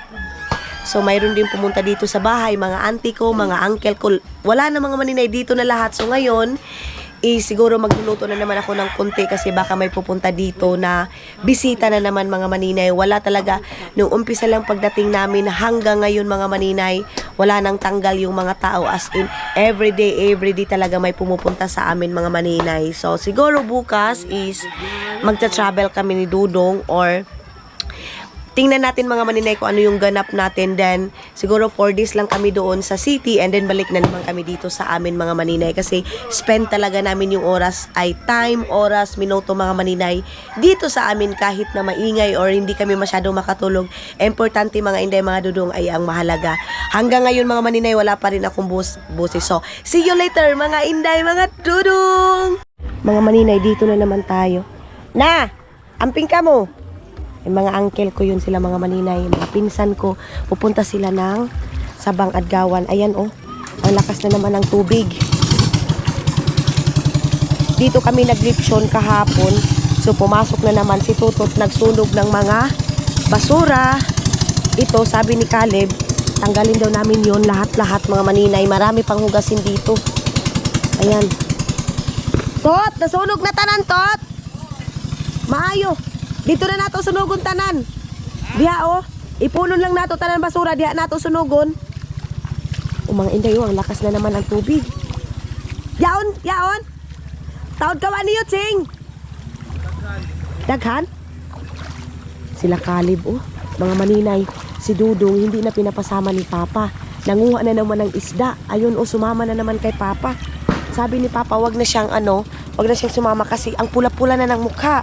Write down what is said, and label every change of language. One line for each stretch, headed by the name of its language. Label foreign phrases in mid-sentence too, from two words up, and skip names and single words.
Filipino: So mayroon din pumunta dito sa bahay, mga auntie ko, mga uncle ko. Wala na mga maninay dito na lahat. So ngayon, siguro magluluto na naman ako ng konti kasi baka may pupunta dito na bisita na naman mga maninay. Wala talaga, nung umpisa lang pagdating namin hanggang ngayon mga maninay, wala nang tanggal yung mga tao,
English: as in everyday
Filipino: talaga may pumupunta sa amin mga maninay. So siguro bukas is magta-travel kami ni Dudong, or tingnan natin mga maninay kung ano yung ganap natin. Then siguro 4 days lang kami doon sa city
English: and then
Filipino: balik na naman kami dito sa amin mga maninay, kasi spend talaga namin yung oras ay time, oras, minuto mga maninay dito sa amin kahit na maingay or hindi kami masyadong makatulog. Importante mga inday mga Dudong ay ang mahalaga. Hanggang ngayon mga maninay wala pa rin akong busis. So see you later mga inday mga Dudong. Mga maninay, dito na naman tayo.
Cebuano: Na, amping ka mo.
Filipino: Yung mga uncle ko yun sila mga maninay, mga pinsan ko, pupunta sila ng Sabang Adgawan. Ayan oh, ang lakas na naman ng tubig. Dito kami naglipsyon kahapon. So pumasok na naman si Tutot, nagsunog ng mga basura. Ito sabi ni Caleb, tanggalin daw namin yun lahat mga maninay. Marami pang hugasin dito. Ayan.
Cebuano: Tot, nasunog na tanan, Tot. Maayo. Dito na nato sunugon tanan. Diha oh, ipunon lang nato tanan basura, diha nato sunugon.
Filipino: Mga inday oh, ang lakas na naman ang tubig.
Cebuano: Yaon. Taod ka ba niyo, Ching? Daghan?
Filipino: Sila Caleb oh, mga maninay. Si Dudong hindi na pinapasama ni Papa. Nanguha na naman ng isda. Ayun oh, sumama na naman kay Papa. Sabi ni Papa, wag na siyang sumama kasi ang pula-pula na ng mukha.